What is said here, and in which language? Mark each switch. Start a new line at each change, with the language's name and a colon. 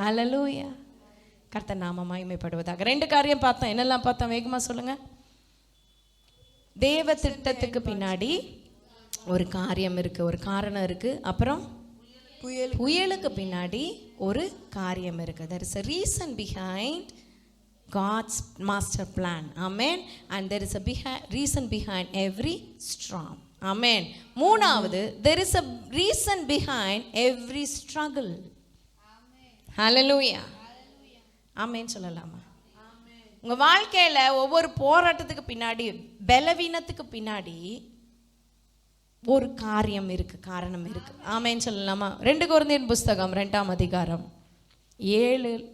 Tamil: ஹல்லேலூயா. கர்த்தர் நாம மகிமைப்படுவதாக. 2 காரியம் பார்த்தோம். என்னெல்லாம் பார்த்தோம்? வேகமா சொல்லுங்க. தேவ திட்டத்துக்கு பின்னாடி ஒரு காரியம் இருக்கு, ஒரு காரணம் இருக்கு. அப்புறம் புயலுக்கு பின்னாடி ஒரு காரியம் இருக்கு.
English: There is a reason behind God's master plan. Amen. And there is a reason behind every storm. Amen.
Tamil: மூணாவது,
English: there is a reason behind every struggle. Amen. Hallelujah. Amen
Tamil: சொல்லலாமா? உங்க வாழ்க்கையில ஒவ்வொரு போராட்டத்துக்கு பின்னாடி, பலவீனத்துக்கு பின்னாடி ஒரு காரியம் இருக்கு, காரணம் இருக்கு. ஆமென் சொல்லலாமா? 2 கொரிந்தியர் புஸ்தகம் 2ஆம் அதிகாரம் 7